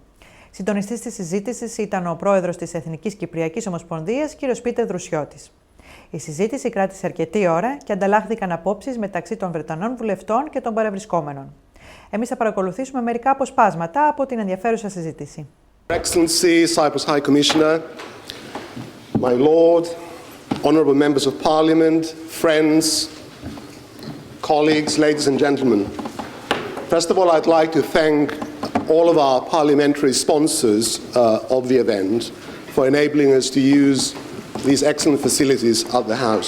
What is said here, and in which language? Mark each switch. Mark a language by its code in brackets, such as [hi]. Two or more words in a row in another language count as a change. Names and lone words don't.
[el] Συντονιστής της συζήτησης ήταν ο πρόεδρος της Εθνικής Κυπριακής Ομοσπονδίας, κ. Πίτερ Δρουσιώτης. Η συζήτηση κράτησε αρκετή ώρα και ανταλλάχθηκαν απόψεις μεταξύ των Βρετανών βουλευτών και των παρευρισκόμενων. Εμείς θα παρακολουθήσουμε μερικά αποσπάσματα από την ενδιαφέρουσα συζήτηση. [en] Excellency, Cyprus High Commissioner, my Lord, honourable members of Parliament, friends, colleagues, ladies and gentlemen. First of all, I'd like to thank all of our parliamentary sponsors of the event for enabling us to use these excellent facilities at the House.